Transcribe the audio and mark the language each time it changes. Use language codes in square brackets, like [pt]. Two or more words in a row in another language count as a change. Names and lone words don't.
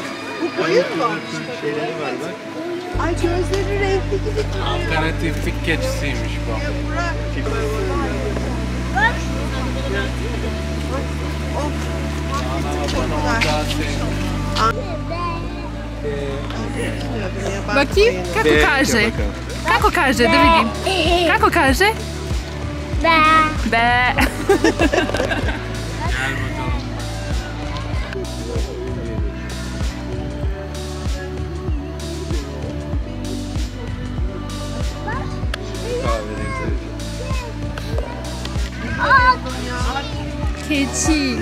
[tr] Bu koyun mu? Ay gözleri renkli gibi. Alternatiflik keçisiymiş bu. Ya Burak. Bak. Of. Çok güzel. Bakayım, [bs] kako kaže? Kako kaže, da vidim. Kako kaže? [tr] Be. Be. Gel bakalım. Keçi.